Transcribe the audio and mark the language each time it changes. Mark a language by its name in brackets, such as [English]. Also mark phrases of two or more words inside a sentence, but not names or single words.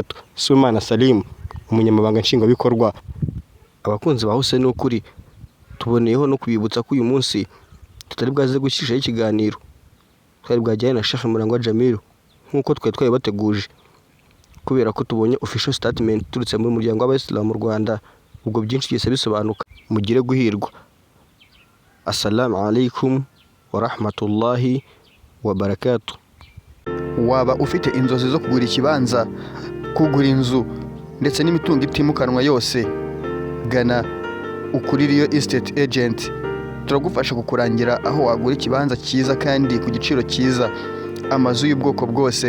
[Kinyarwanda] Sibomana Salim, umunyamabanga nshingwabikorwa. Abakunzi ba Hussein n'ukuri, tuboneyeho no kwibutsa ko uyu munsi tutari bwaze gushyishaho ikiganiro. Twari bwajyanye na Sheikh Murangwa Jamil nk'uko twari bateguje, kubera ko tubonye [English] official statement [Kinyarwanda] turutse muri muryango w'Abayisilamu mu Rwanda. Ubwo byinshi byose bisobanuka. Mugire guhirwa. [Arabic] السلام عليكم ورحمة الله وبركاته. [Kinyarwanda] Waba ufite inzozi zo kugura ikibanza, kugura inzu ndetse n'imitungo itimukanwa yose, gana Ukuririyo [English] Estate Agent. [Kinyarwanda] Turagufasha kukurangira aho wagura ikibanza cyiza kandi ku giciro cyiza. Amazu y'ubwoko bwose.